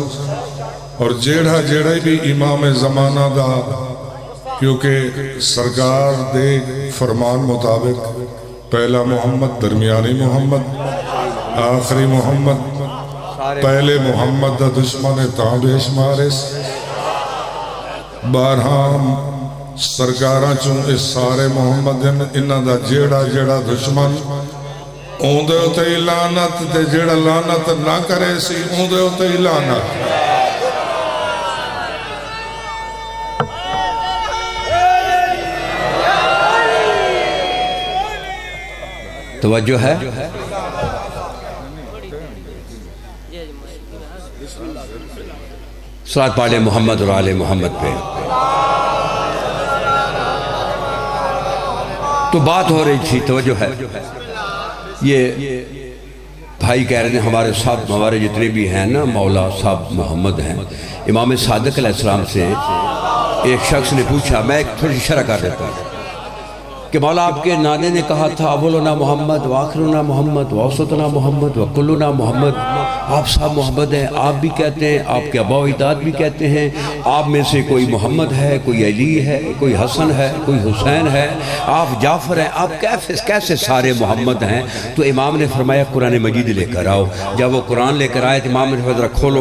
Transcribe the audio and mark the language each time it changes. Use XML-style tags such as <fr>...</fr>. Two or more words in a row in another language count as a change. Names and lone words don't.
<pa>اور جیڑا بھی امام زمانہ دا، کیونکہ سرکار دے فرمان مطابق پہلا محمد، درمیانی محمد، آخری محمد، پہلے محمد دا دشمن تاں بے شمارس، 12 ਸਰਕਾਰਾਂ ਚੋਂ ਇਹ ਸਾਰੇ ਮੁਹੰਮਦ ਹਨ। ਇਹਨਾਂ ਦਾ ਜਿਹੜਾ ਜਿਹੜਾ ਦੁਸ਼ਮਣ ਉਹਦੇ ਉੱਤੇ ਹੀ ਲਾਨਤ, ਤੇ ਜਿਹੜਾ ਲਾਨਤ ਨਾ ਕਰੇ ਸੀ ਉਹਦੇ ਉੱਤੇ ਹੀ ਲਾਨਤ।</pa> <ur>توجہ ہے؟ صلوات پڑھیں محمد اور آل محمد پہ۔ تو بات ہو رہی تھی، توجہ ہے، یہ بھائی کہہ رہے ہیں ہمارے ساتھ ہمارے جتنے بھی ہیں نا مولا صاحب محمد ہیں، امام صادق علیہ السلام سے ایک شخص نے پوچھا، میں ایک تھوڑی شرح کر دیتا ہوں کہ مولا آپ کے نانے نے کہا تھا</ur> <ar>اولنا محمد وآخرنا محمد ووسطنا محمد وکلنا محمد،</ar> <ur>آپ صاحب محمد ہیں، آپ بھی کہتے ہیں، آپ کے آبا و اجداد بھی کہتے ہیں، آپ میں سے کوئی محمد ہے، کوئی علی ہے، کوئی حسن ہے، کوئی حسین ہے، آپ جعفر ہیں، آپ کیسے سارے محمد ہیں؟ تو امام نے فرمایا قرآن مجید لے کر آؤ۔ جب وہ قرآن لے کر آئے تو امام نے فرمایا کھولو۔</ur>